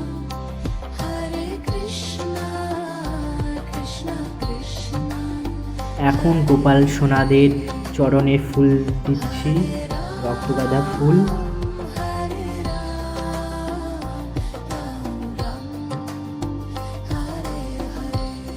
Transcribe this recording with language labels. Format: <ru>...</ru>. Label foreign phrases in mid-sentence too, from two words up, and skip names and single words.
<sa>Hare Krishna, Krishna Krishna,</sa> <bn>এখন গোপাল সোনাদের চরণে ফুল দিচ্ছি, রক্তগাঁদা ফুল।</bn> <sa>Hare Ram, Ram Ram, Hare Hare.</sa>